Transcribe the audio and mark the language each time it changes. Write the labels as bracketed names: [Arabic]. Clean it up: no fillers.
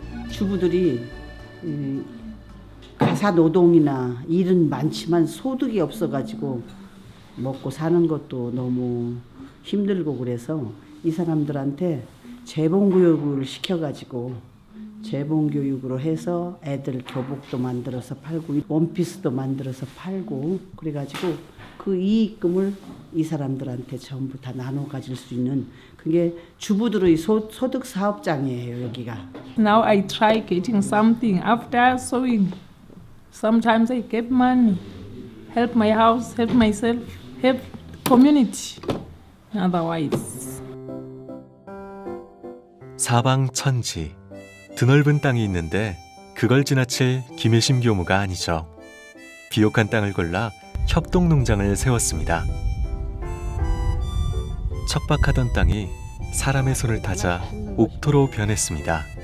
[Korean] 주부들이 가사 노동이나 일은 많지만 소득이 없어가지고 먹고 사는 것도 너무 힘들고, 그래서 이 사람들한테 재봉교육을 시켜가지고 재봉교육으로 해서 애들 교복도 만들어서 팔고 원피스도 만들어서 팔고, 그래가지고 그 이익금을 이 사람들한테 전부 다 나눠 가질 수 있는 그게 주부들의 소득 사업장이에요, 여기가. [English] Now I try getting something after sewing. Sometimes I get money, help my house, help myself, help community. Otherwise. [Korean] 사방천지, 드넓은 땅이 있는데 그걸 지나칠 김혜심 교무가 아니죠. 비옥한 땅을 골라 협동농장을 세웠습니다. 척박하던 땅이 사람의 손을 타자 옥토로 변했습니다.